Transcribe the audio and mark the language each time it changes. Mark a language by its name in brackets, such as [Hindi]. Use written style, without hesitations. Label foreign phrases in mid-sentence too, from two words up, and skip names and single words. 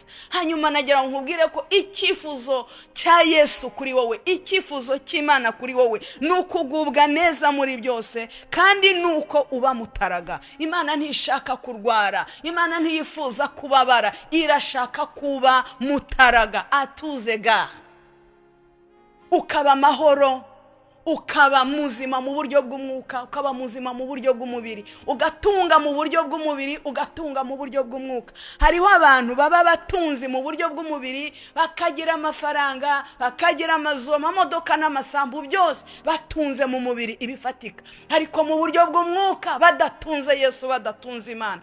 [Kinyarwanda] Hanyuma nagira nkubwire ko icyifuzo cya Yesu kuri wowe, icyifuzo cy'Imana kuri wowe ni ukugubwa neza muri byose, kandi nuko uba mutaraga. Imana ntishaka kurwara, Imana ntiyifuza kubabara, irashaka kuba mutaraga, [French] à tous égards. [Kinyarwanda] Ukaba mahoro, ukaba muzima mu buryo bw'umwuka, ukaba muzima mu buryo bw'umubiri, ugatunga mu buryo bw'umubiri, ugatunga mu buryo bw'umwuka. Hariho abantu baba batunzi mu buryo bw'umubiri, bakagira amafaranga, bakagira amazu, amamodoka n'amasambu, byose batunze mu mubiri ibifatika, ariko mu buryo bw'umwuka badatunze Yesu, badatunze Imana.